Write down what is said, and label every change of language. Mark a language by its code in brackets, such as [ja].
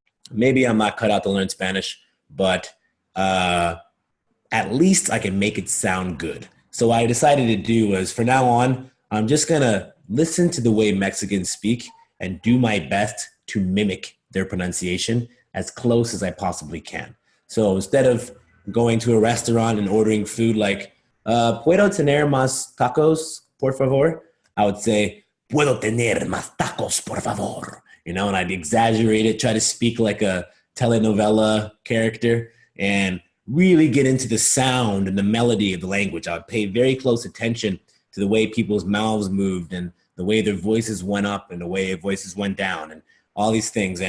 [en] Maybe I'm not cut out to learn Spanish, but at least I can make it sound good. So what I decided to do was from now on, I'm just going to listen to the way Mexicans speak and do my best to mimic their pronunciation as close as I possibly can. So instead of going to a restaurant and ordering food like, [es] ¿puedo tener más tacos, por favor? [en] I would say, [es] ¿puedo tener más tacos, por favor? [en] And I'd exaggerate it, try to speak like a telenovela character and really get into the sound and the melody of the language. I would pay very close attention to the way people's mouths moved and the way their voices went up and the way their voices went down and all these things.